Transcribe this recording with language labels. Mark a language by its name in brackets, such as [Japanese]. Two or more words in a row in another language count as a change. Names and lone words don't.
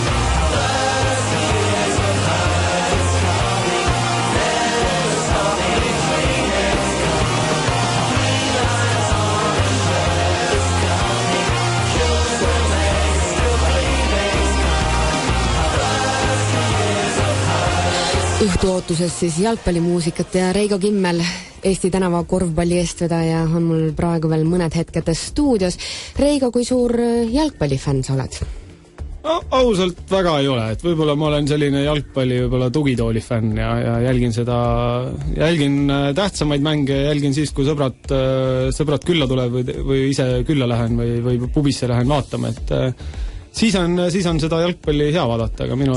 [English] 30 years of hurt, it's coming, never stop me dreaming, it's coming. 3 lines on a shirt, it's coming, Jules Rimet still gleaming, it's coming. 30 years of hurt, it's [Estonian] Õhtu ootuses siis jalgpallimuusikat ja Reigo Kimmel, Eesti tänava korvpalli eestvedaja, on mul praegu veel mõned hetked stuudios. Reigo, kui suur jalgpallifänn sa oled? Ausalt väga ei ole, et võib-olla ma olen selline jalgpalli võib-olla tugitooli fänn ja jälgin tähtsamaid mänge, jälgin siis, kui sõbrad külla tuleb või ise külla lähen või pubisse lähen vaatama, et siis on seda jalgpalli hea vaadata, aga minu